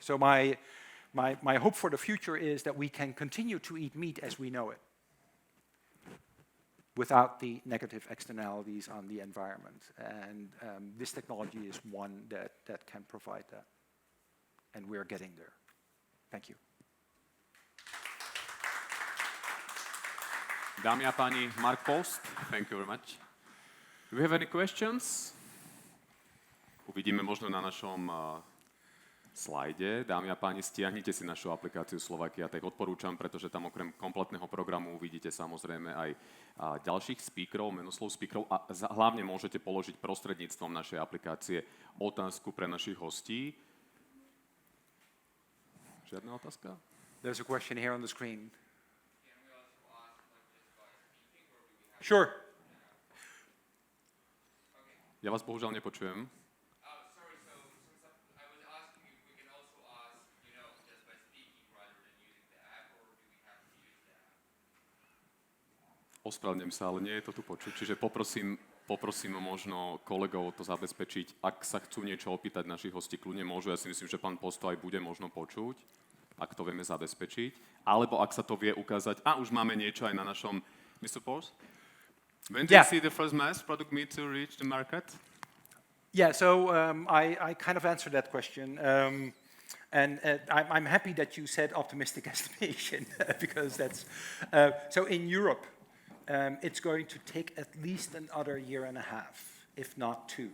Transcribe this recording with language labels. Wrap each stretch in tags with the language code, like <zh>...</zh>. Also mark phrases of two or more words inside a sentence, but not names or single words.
<en>So my hope for the future is that we can continue to eat meat as we know it, without the negative externalities on the environment. And this technology is one that can provide that. And we're getting there. Thank you.</en> <sk>Dámy a páni,</sk> <en>Mark Post, thank you very much. Do we have any questions?</en> <sk>Uvidíme možno na našom slajde. Dámy a páni, stiahnite si našu aplikáciu Slovakia, tak odporúčam, pretože tam okrem kompletného programu uvidíte samozrejme aj ďalších speakerov, menoslov speakerov a hlavne môžete položiť prostredníctvom našej aplikácie otázku pre našich hostí. Žiadna otázka?</sk> <en>There's a question here on the screen. Sure.</en> <sk>Ja vás bohužiaľ nepočujem. Ospravedlňujem sa, ale nie je to tu počuť. Čiže poprosím možno kolegov to zabezpečiť. Ak sa chcú niečo opýtať našich hostí, kľudne môžu. Ja si myslím, že pán Posto aj bude možno počuť, ak to vieme zabezpečiť. Alebo ak sa to vie ukázať. A už máme niečo aj na našom...</sk> <en>Mr. Post? When do you see the first mass product meat to reach the market? Yeah, so I kind of answered that question. And I'm happy that you said optimistic estimation, because that's... so in Europe, it's going to take at least another year and a half, if not 2.</en>